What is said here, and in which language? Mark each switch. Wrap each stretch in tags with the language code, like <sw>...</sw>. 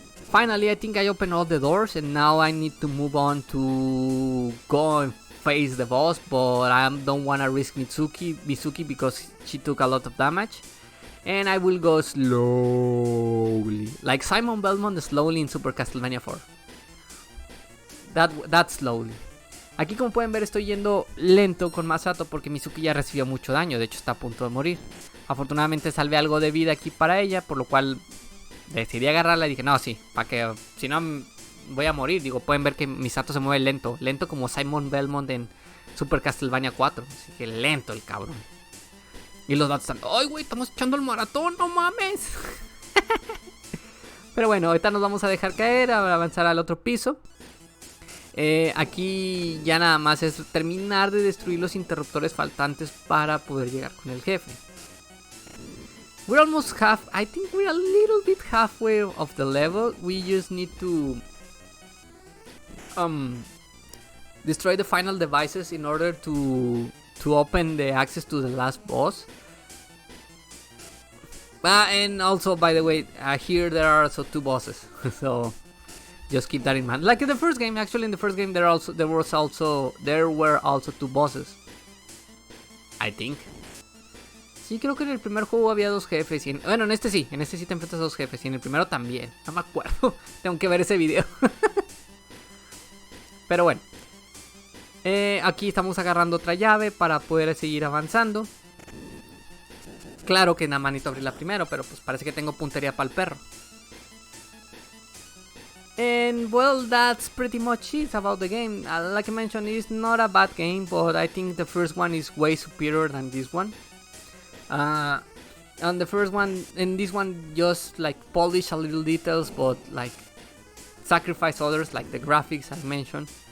<en>Finally, I think I opened all the doors, and now I need to move on to go and face the boss. But I don't wanna risk Mizuki because she took a lot of damage. And I will go slowly, like Simon Belmont slowly in Super Castlevania 4. That slowly.</en> <es>Aquí como pueden ver estoy yendo lento con Masato porque Mizuki ya recibió mucho daño, de hecho está a punto de morir. Afortunadamente salvé algo de vida aquí para ella, por lo cual decidí agarrarla y dije, no, sí, para que si no voy a morir. Digo, pueden ver que Misato se mueve lento como Simon Belmont en Super Castlevania 4. Así que lento el cabrón. Y los datos están, ¡ay, güey! Estamos echando el maratón, no mames. Pero bueno, ahorita nos vamos a dejar caer, a avanzar al otro piso. Aquí ya nada más es terminar de destruir los interruptores faltantes para poder llegar con el jefe.</es> <en>We're almost I think we're a little bit halfway of the level. We just need to destroy the final devices in order to open the access to the last boss. And also, by the way, here there are also 2 bosses. So just keep that in mind. Like in the first game, actually in the first game there were also 2 bosses. I think.</en> <es>Sí, creo que en el primer juego había 2 jefes. Bueno, en este sí te enfrentas a 2 jefes. Y en el primero también. No me acuerdo. Tengo que ver ese video. Pero bueno. Aquí estamos agarrando otra llave para poder seguir avanzando. Claro que nada más necesito abrirla primero, pero pues parece que tengo puntería para el perro.</es> <en>And well, that's pretty much it about the game. Like I mentioned, it's not a bad game, but I think the first one is way superior than this one. On the first one, in this one, just like polish a little details, but like sacrifice others, like the graphics I mentioned.</en>